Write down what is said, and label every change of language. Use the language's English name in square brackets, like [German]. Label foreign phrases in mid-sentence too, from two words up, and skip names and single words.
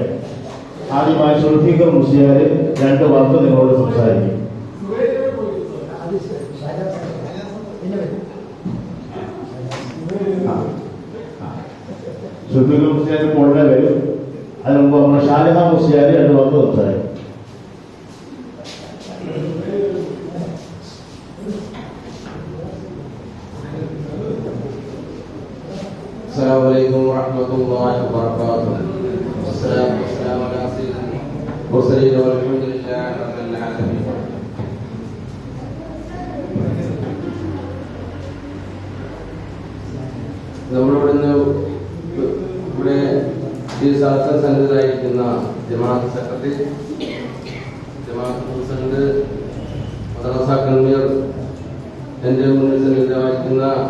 [Malayalam] ആദ്യമായി സുൽഫിക്കർ മുസ്ലിയാർ 2 വാക്ക് നിങ്ങളോട് സംസാരിക്കും. സുൽഫിക്കർ മുസ്ലിയാർ ഉടനെ വരും. അതിന് മുമ്പ് നമ്മുടെ ഷാജഹാൻ മുസ്ലിയാർ 2 വാക്ക് സംസാരിക്കും. [Arabic] السلام عليكم ورحمة الله وبركاته. والسلام على سيد المرسلين والحمد لله رب العالمين. [Malayalam] നമ്മളിവിടുന്ന് ഇവിടെ ഈ സ്ഥലത്ത് സന്നിധായിരിക്കുന്ന ജമാഅത്ത് സെക്രട്ടറി, ജമാഅത്ത് പ്രസിഡന്റ്, മദ്രസ കൺവീനർ, എൻ്റെ മുന്നിൽ സന്നിധായിരിക്കുന്ന